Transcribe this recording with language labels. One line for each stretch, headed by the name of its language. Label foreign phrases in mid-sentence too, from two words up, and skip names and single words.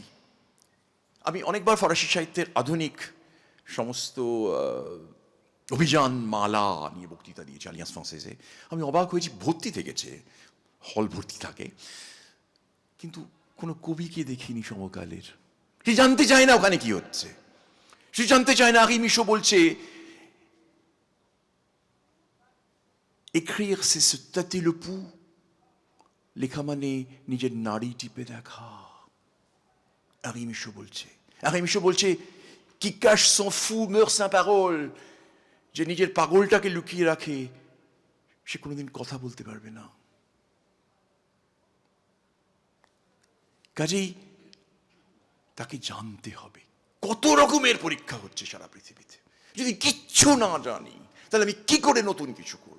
Bangla: আমি অনেকবার ফরাসি সাহিত্যের আধুনিক সমস্ত অভিযান মালা নিয়ে বক্তৃতা দিয়েছি আলিয়ান্স ফ্রান্সেসে। আমি অবাক হয়েছি, ভর্তি থেকেছে, হল ভর্তি থাকে, কিন্তু কোনো কবিকে দেখিনি সমকালের। সে জানতে চায় না ওখানে কি হচ্ছে, সে জানতে চায় না। আরিমি শো বলছে
French: écrire c'est se tâter le pouls,
Bangla: লেখা মানে নিজের নাড়ি টিপে দেখা। আরিমি শো বলছে
French: qui cache son fou meurt sans parole,
Bangla: যে নিজের পাগলটাকে লুকিয়ে রাখে সে কোনোদিন কথা বলতে পারবে না। কাজেই তাকে জানতে হবে। কত রকমের পরীক্ষা হচ্ছে সারা পৃথিবীতে। যদি কিচ্ছু না জানি তাহলে আমি কি করে নতুন কিছু করব?